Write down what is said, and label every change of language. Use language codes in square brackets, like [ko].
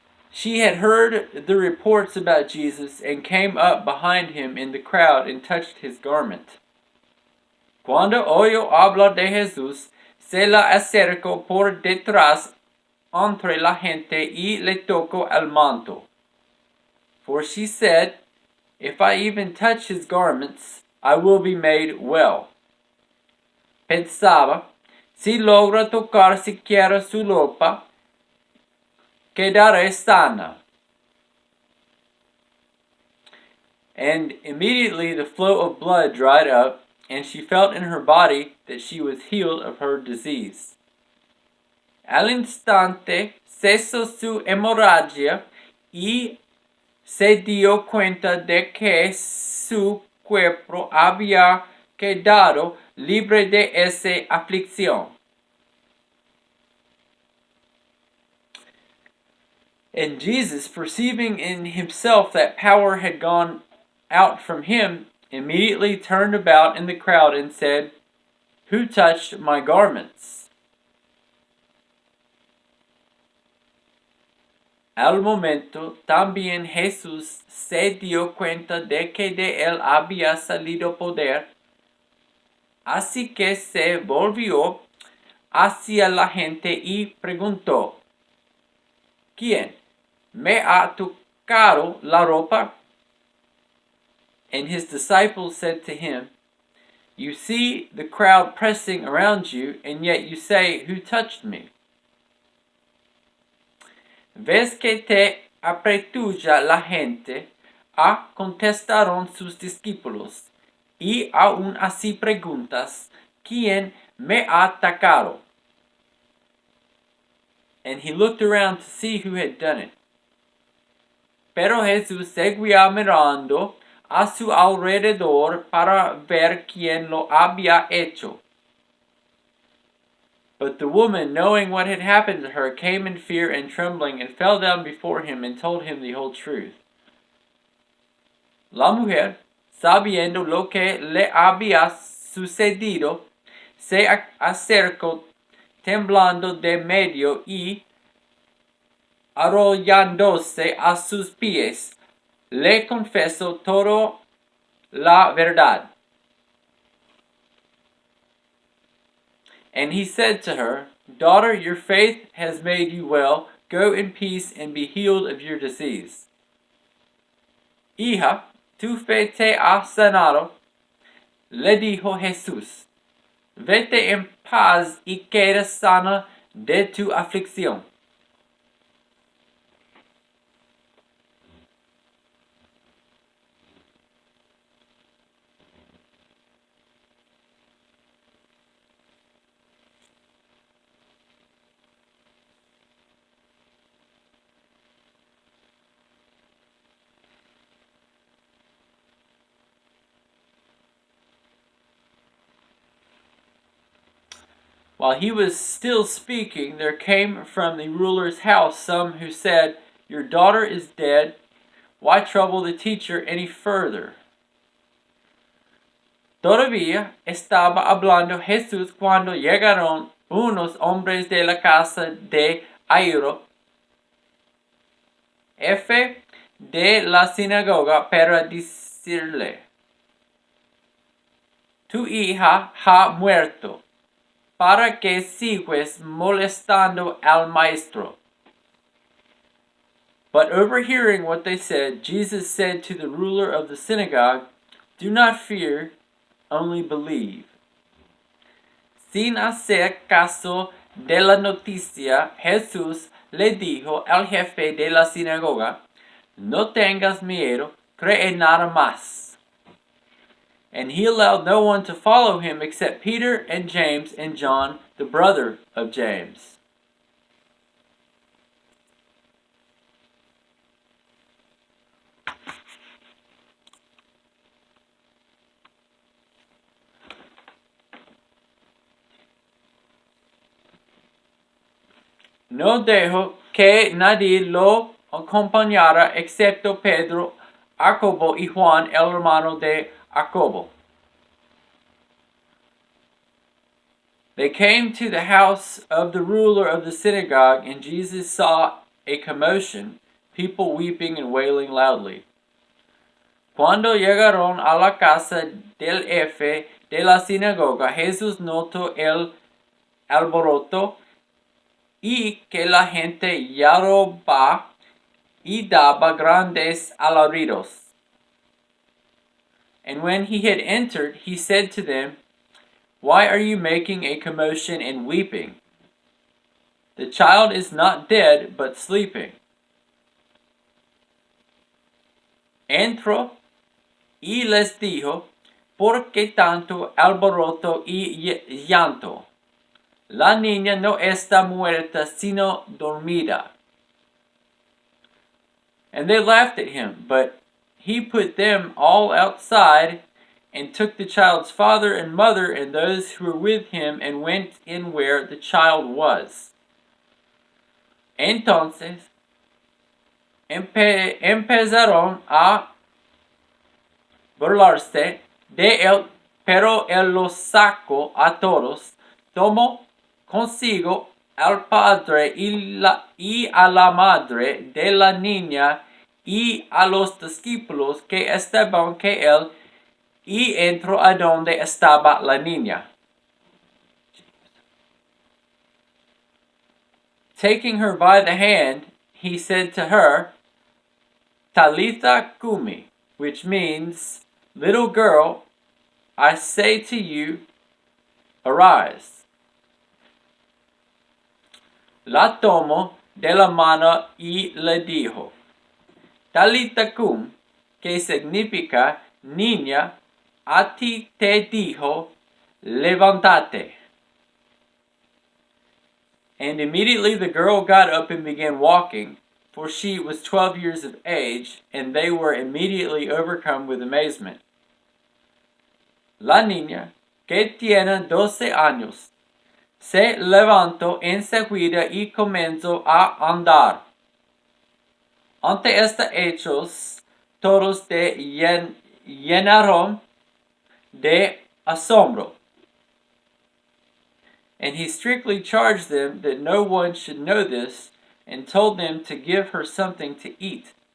[en] She had heard the reports about Jesus and came up behind him in the crowd and touched his garment. [es] Cuando oyó hablar de Jesús, se la acercó por detrás entre la gente y le tocó el manto. [en] For she said, "If I even touch his garments, I will be made well." [es] Pensaba, si logra tocar siquiera su ropa, quedaré sana. [en] And immediately the flow of blood dried up, and she felt in her body that she was healed of her disease. [es] Al instante cesó su hemorragia y se dio cuenta de que su cuerpo había quedado libre de esa aflicción. [en] And Jesus, perceiving in himself that power had gone out from him, immediately turned about in the crowd and said, "Who touched my garments?" [es] Al momento también Jesús se dio cuenta de que de él había salido poder, así que se volvió hacia la gente y preguntó, "¿Quién me ha tocado la ropa?" [en] And his disciples said to him, "You see the crowd pressing around you, and yet you say, 'Who touched me?' [es] ¿Ves que te apretuja la gente?" Contestaron sus discípulos, "y aún así preguntas, ¿quién me ha atacado?" [en] And he looked around to see who had done it. [es] Pero Jesús seguía mirando a su alrededor para ver quién lo había hecho. [en] But the woman, knowing what had happened to her, came in fear and trembling and fell down before him and told him the whole truth. [es] La mujer, sabiendo lo que le había sucedido, se acercó temblando de medio y, arrollándose a sus pies, le confesó toda la verdad. [en] And he said to her, Daughter, your faith has made you well. Go in peace and be healed of your disease. [es] Hija, tu fe te ha sanado, le dijo Jesús. Vete en paz y queda sana de tu aflicción. [en] While he was still speaking, there came from the ruler's house some who said, Your daughter is dead. Why trouble the teacher any further? [es] Todavía estaba hablando Jesús cuando llegaron unos hombres de la casa de Jairo, jefe de la sinagoga, para decirle, Tu hija ha muerto. ¿Para qué sigues molestando al maestro? [en] But overhearing what they said, Jesus said to the ruler of the synagogue, Do not fear, only believe. [es] Sin hacer caso de la noticia, Jesús le dijo al jefe de la sinagoga, No tengas miedo, cree nada más. [en] And he allowed no one to follow him except Peter and James and John, the brother of James. [es] No dejó que nadie lo acompañara excepto Pedro, Jacobo y Juan, el hermano de Jacobo. [en] They came to the house of the ruler of the synagogue, and Jesus saw a commotion, people weeping and wailing loudly. [es] Cuando llegaron a la casa del jefe de la sinagoga, Jesús notó el alboroto y que la gente lloraba y daba grandes alaridos. [en] And when he had entered, he said to them, Why are you making a commotion and weeping? The child is not dead, but sleeping. [es] Entró y les dijo, ¿Por qué tanto alboroto y llanto? La niña no está muerta, sino dormida. [en] And they laughed at him, but he put them all outside and took the child's father and mother and those who were with him and went in where the child was. [es] Entonces empezaron a burlarse de él, pero él los sacó a todos, tomó consigo al padre y a la madre de la niña y a los discípulos que estaban con él, y entró a donde estaba la niña. [en] Taking her by the hand, he said to her, [arc] Talitha cumi, [en] which means, Little girl, I say to you, arise. [es] La tomó de la mano y le dijo, [arc] Talitha cum, [es] que significa, niña, a ti te dijo, levántate. [en] And immediately the girl got up and began walking, for she was 12 years of age, and they were immediately overcome with amazement. [es] La niña, que tiene 12 años, se levantó enseguida y comenzó a andar. Ante estos hechos, todos se llenaron de asombro. [en] And he strictly charged them that no one should know this, and told them to give her something to eat.